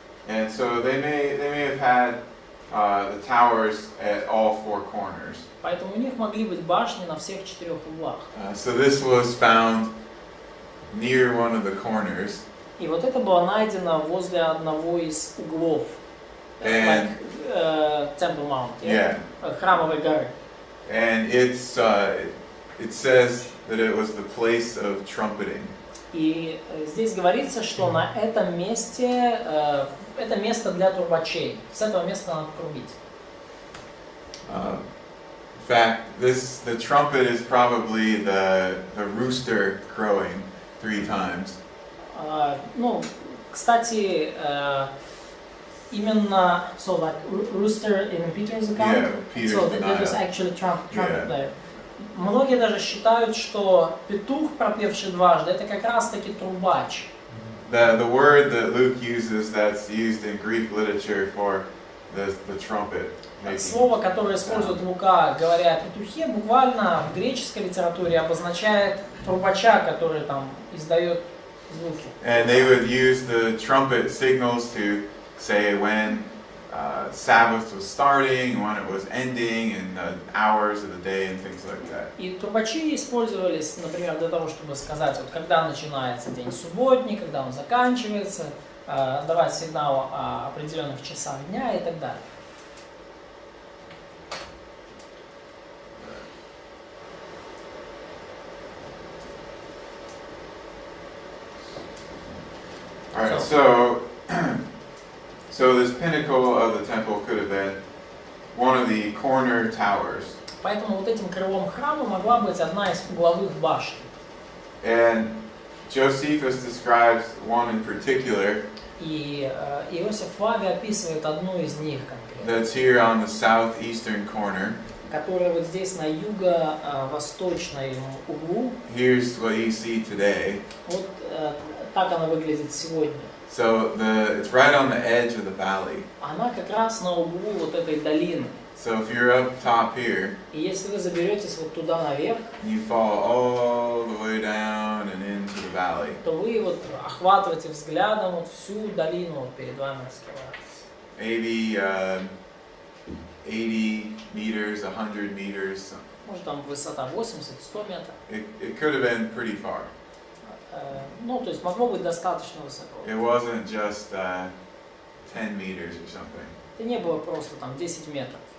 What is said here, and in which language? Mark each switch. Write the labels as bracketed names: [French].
[English] And so they may have had the towers at all four corners. [Russian] Поэтому у них могли быть башни на всех четырех углах. [English] So this was found near one of the corners. [Russian] И вот это было найдено возле одного из углов. [English] And Temple Mount, yeah. [Russian] Храмовой горы. [English] And it says that it was the place of trumpeting. [Russian] И здесь говорится, что на этом месте это место для трубачей. С этого места надо трубить. [English] In fact, the trumpet is probably the rooster crowing 3 times. [Russian] Ну, кстати, именно, [English] so like rooster in Peter's account. Yeah, Peter's so there was actually trumpet there. [Russian] Многие даже считают, что петух, пропевший дважды, это как раз-таки трубач. [English] The word that Luke uses that's used in Greek literature for the trumpet. [Russian] Слово, которое использует Лука, говоря о петухе, буквально в греческой литературе обозначает трубача, который там издает звуки. [English] And they would use the trumpet signals to say when Sabbath was starting, when it was ending, and the hours of the day and things like that. [Russian] И трубачи использовались, например, для того, чтобы сказать, вот когда начинается день субботний, когда он заканчивается, давать сигнал о определенных часах дня и так далее. [English] All right, so this pinnacle of the temple could have been one of the corner towers. [Russian] Поэтому вот этим крылом храма могла быть одна из угловых башен. [English] And Josephus describes one in particular. [Russian] И Иосиф Флавий описывает одну из них конкретно. [English] That's here on the southeastern corner. [Russian] Которая вот здесь на юго-восточном углу. [English] Here's what you see today. [Russian] Вот так она выглядит сегодня. [English] So it's right on the edge of the valley. [Russian] Она как раз на углу вот этой долины. [English] So if you're up top here, [Russian] И если вы заберетесь вот туда наверх, [English] you fall all the way down and into the valley. [Russian] то вы вот охватываете взглядом вот всю долину вот перед вами раскрывается. [English] Maybe 80 meters, 100 meters. [Russian] Может там высота 80-100 метров. [English] It could have been pretty far. [Russian] Ну, то есть могло быть достаточно высоко. [English] It wasn't just 10 meters or something. [Russian] Это не было просто там 10 метров.